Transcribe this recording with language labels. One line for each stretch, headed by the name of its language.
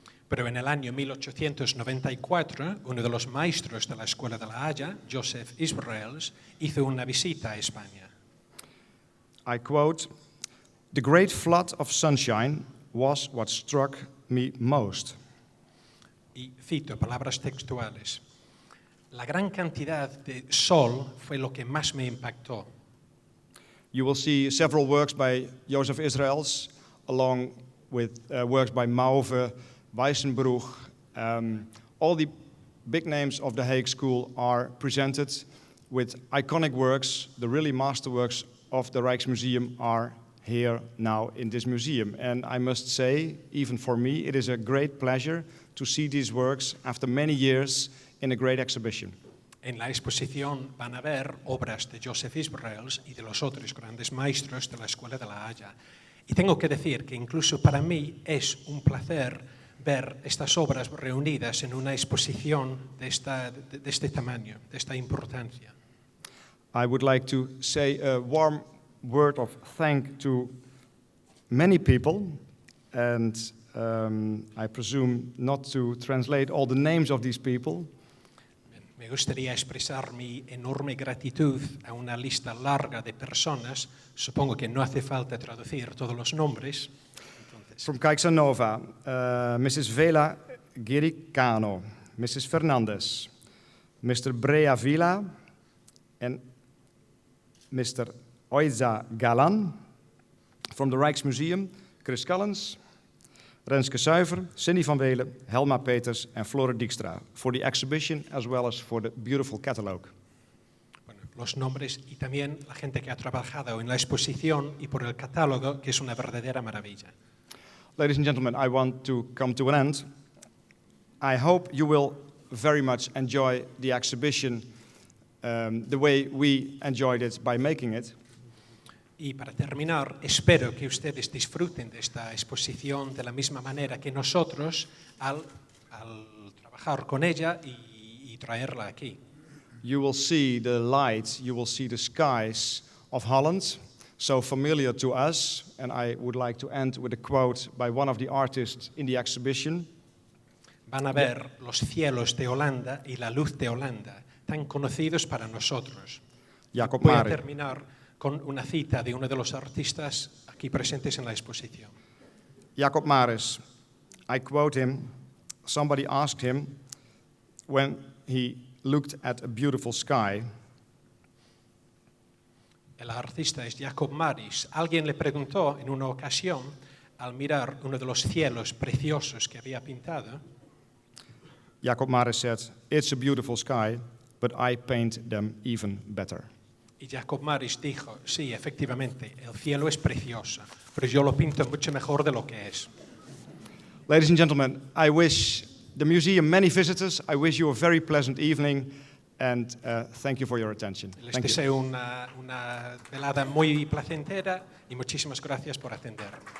Spanish: Pero en el año 1894, uno de los maestros de la Escuela de la Haya, Joseph Israels, hizo una visita a España.
English: I quote, The great flood of sunshine was what struck me most.
Spanish: Y cito palabras textuales. La gran cantidad de sol fue lo que más me impactó.
English: You will see several works by Joseph Israels, along with works by Mauve, Weissenbruch. All the big names of the Hague School are presented with iconic works. The really masterworks of the Rijksmuseum are here now in this museum. And I must say, even for me, it is a great pleasure to see these works after many years in a great exhibition.
Spanish: En la exposición van a ver obras de Joseph Israels y de los otros grandes maestros de la Escuela de La Haya. Y tengo que decir que incluso para mí es un placer ver estas obras reunidas en una exposición de este tamaño, de esta importancia.
English: I would like to say a warm word of thanks to many people, and I presume not to translate all the names of these people.
Spanish: Me gustaría expresar mi enorme gratitud a una lista larga de personas. Supongo que no hace falta traducir todos los nombres. Entonces,
English: From Caixanova, Mrs. Vela Giricano, Mrs. Fernandez, Mr. Brea Vila, and Mr. Oiza Galan. From the Rijksmuseum, Chris Collins, Renske Suiver, Cindy van Welen, Helma Peters and Flore Dijkstra for the exhibition as well as for the beautiful catalogue.
Spanish: bueno, los nombres y también la gente que ha trabajado en la exposición y por el catálogo, que es una verdadera maravilla.
English: Ladies and gentlemen, I want to come to an end. I hope you will very much enjoy the exhibition the way we enjoyed it by making it.
Spanish: Y para terminar, espero que ustedes disfruten de esta exposición de la misma manera que nosotros al trabajar con ella y traerla aquí.
English: You will see the lights, you will see the skies of Holland, so familiar to us. And I would like to end with a quote by one of the artists in the exhibition.
Spanish: Van a ver los cielos de Holanda y la luz de Holanda, tan conocidos para nosotros.
English: Jacob
Spanish: Voy a
English: Marek.
Spanish: terminar con una cita de uno de los artistas aquí presentes en la exposición.
English: Jacob Maris, I quote him, somebody asked him when he looked at a beautiful sky,
Spanish: El artista es Jacob Maris. Alguien le preguntó en una ocasión, al mirar uno de los cielos preciosos que había pintado,
English: Jacob Maris said, it's a beautiful sky, but I paint them even better.
Spanish: y Jacob Maris dijo, sí, efectivamente, el cielo es precioso, pero yo lo pinto mucho mejor de lo que es.
English: Ladies and gentlemen, I wish the museum many visitors. I wish you a very pleasant evening, and thank you for your attention.
Spanish: Les
English: Thank you.
Spanish: deseo una velada muy placentera y muchísimas gracias por atenderme.